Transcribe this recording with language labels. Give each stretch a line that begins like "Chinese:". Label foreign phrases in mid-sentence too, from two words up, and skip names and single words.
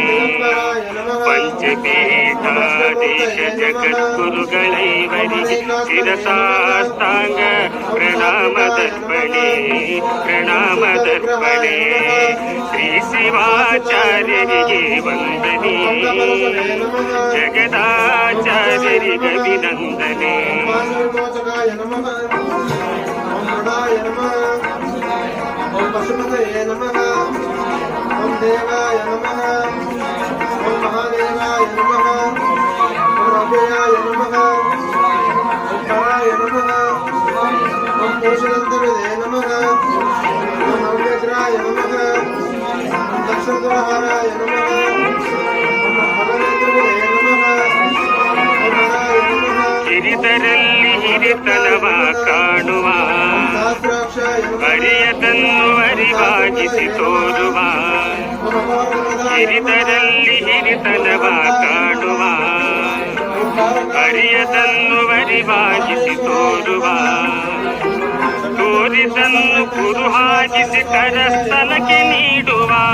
Kannada: ಪಂಚಪೀಠಾಧೀಶ ಜಗದ್ಗುರುಗಳೈವರಿಗೆ ಶಿರಸಾಷ್ಟಾಂಗ ಪ್ರಣಾಮದರ್ಪಣೆ ಪ್ರಣಾಮದರ್ಪಣೆ ಶ್ರೀ ಶಿವಾಚಾರ್ಯರಿಗೆ ವಂದನೆ ಜಗದಾಚಾರ್ಯರಿಗಭಿನಂದನೆ
Sanskrit: ಓಂ ಪಶುಪತಯೇ ನಮಃ ಓಂ ದೇವಾಯ ನಮಃ ಓಂ ಮಹಾದೇವಾಯ ನಮಃ ಓಂ ಅಭಯಾಯ ನಮಃ ಓಂ ಪರಾಯ ನಮಃ ಓಂ ಕೇಶದಂತವಿದೆ ನಮಃ ಓಂ ಅವ್ಯಗ್ರಾಯ ನಮಃ ಓಂ ದಕ್ಷದ್ವಾರಾಯ ನಮಃ ಓಂ ಭಗವೇಂದ್ರವಿದೆ ನಮಃ ಓಂ ಹರಾಯ ನಮಃ
Kannada: ಹಿರಿತರಲ್ಲಿ ಹಿರಿತನವ ಕಾಣುವ ಅರಿಯದನ್ನು ಅರಿವಾಗಿಸಿ ತೋರುವ ಹಿರಿತರಲ್ಲಿ ಹಿರಿತನವ ಕಾಣುವ ಅರಿಯದನ್ನು ಅರಿವಾಗಿಸಿ ತೋರುವ ತೋರಿದನ್ನು ಕುರುಹಾಗಿಸಿ ಕರಸ್ಥಲಕ್ಕೆ ನೀಡುವ